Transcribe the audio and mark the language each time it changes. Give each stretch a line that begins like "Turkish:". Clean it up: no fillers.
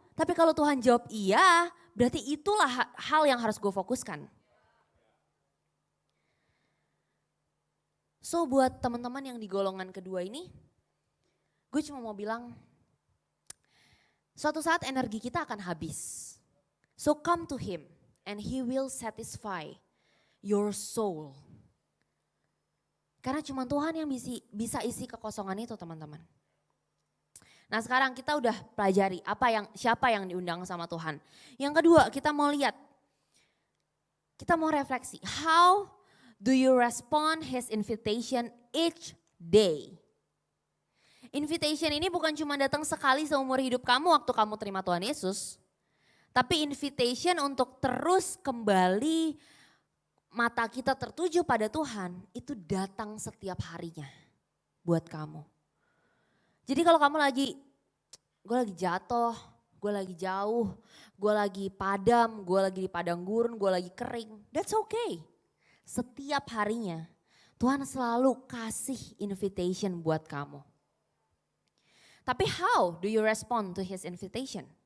Indonesian: Tapi kalau Tuhan jawab iya, berarti itulah hal yang harus gue fokuskan. So buat teman-teman yang di golongan kedua ini, gue cuma mau bilang, suatu saat energi kita akan habis.
English: So come to him and he will satisfy your soul.
Indonesian: Karena cuma Tuhan yang bisa isi kekosongan itu teman-teman. Nah sekarang kita udah pelajari siapa yang diundang sama Tuhan. Yang kedua kita mau lihat, kita mau refleksi.
English: How do you respond his invitation each day?
Indonesian: Invitation ini bukan cuma datang sekali seumur hidup kamu waktu kamu terima Tuhan Yesus. Tapi invitation untuk terus kembali mata kita tertuju pada Tuhan itu datang setiap harinya buat kamu. Jadi kalau kamu gue lagi jatuh, gue lagi jauh, gue lagi padam, gue lagi di padang gurun, gue lagi kering,
English: that's okay.
Indonesian: Setiap harinya Tuhan selalu kasih invitation buat kamu.
English: Tapi how do you respond to his invitation?